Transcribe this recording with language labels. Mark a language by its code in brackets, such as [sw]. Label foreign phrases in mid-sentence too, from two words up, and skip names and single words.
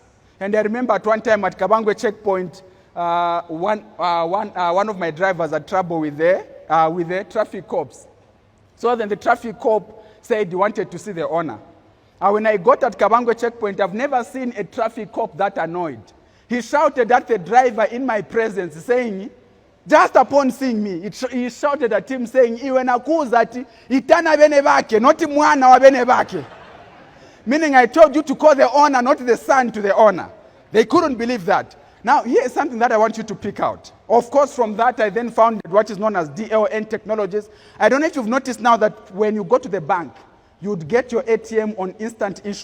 [en] And I remember at one time at Kabangwe checkpoint, one of my drivers had trouble with the traffic cops. So then the traffic cop said he wanted to see the owner. When I got at Kabangwe checkpoint, I've never seen a traffic cop that annoyed. He shouted at the driver in my presence, saying, just upon seeing me, he shouted at him, saying, [bem] "Iwe nakuza ati itana bene bake, not mwana wa bene bake." [en] Meaning, I told you to call the owner, not the son to the owner. They couldn't believe that. Now, here is something that I want you to pick out. Of course, from that, I then founded what is known as DLN Technologies. I don't know if you've noticed now that when you go to the bank, you'd get your ATM on instant issuance.